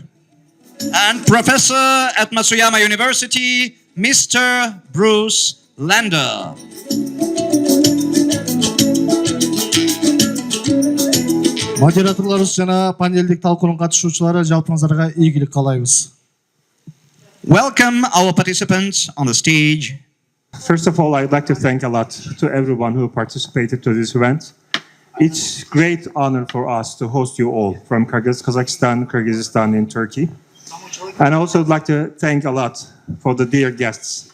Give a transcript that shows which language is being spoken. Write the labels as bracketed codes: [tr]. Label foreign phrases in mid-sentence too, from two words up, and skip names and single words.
[en] And Professor at Matsuyama University, Mr. Bruce Lander. [ky] Модераторлорубуз жана панелдик талкуунун катышуучулары жалпыңыздарга ийгилик каалайбыз. [en] Welcome our participants on the stage. First of all, I'd like to thank a lot to everyone who participated to this event. It's great honor for us to host you all from Kazakhstan, Kyrgyzstan, and Turkey. And I also would like to thank a lot for the dear guests.